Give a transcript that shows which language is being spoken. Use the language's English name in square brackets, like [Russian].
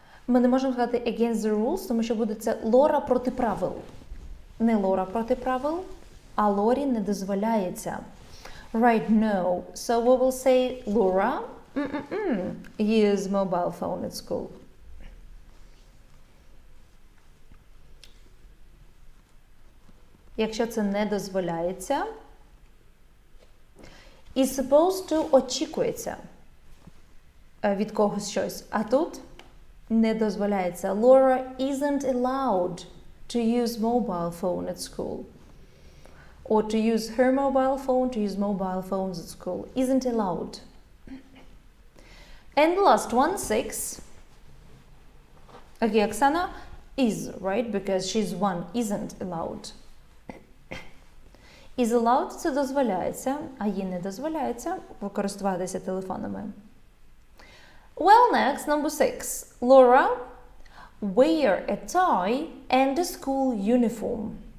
[Ukrainian] Ми не можемо сказати against the rules, тому що буде це Лора проти правил. Не Лора проти правил, а Лорі не дозволяється. [English] Right, no. So we will say Laura use mobile phone at school. [Ukrainian] Якщо це не дозволяється, is supposed to очікується від когось щось. А тут не дозволяється. [English] Laura isn't allowed to use mobile phone at school. Or to use her mobile phone, to use mobile phones at school. Isn't allowed. And the last one, 6. Okay, Oksana is, right? Because she's one, isn't allowed. [Ukrainian] Is allowed – це дозволяється, а їй не дозволяється використовуватися телефонами. [English] Well, next, number 6. Laura, wear a tie and a school uniform.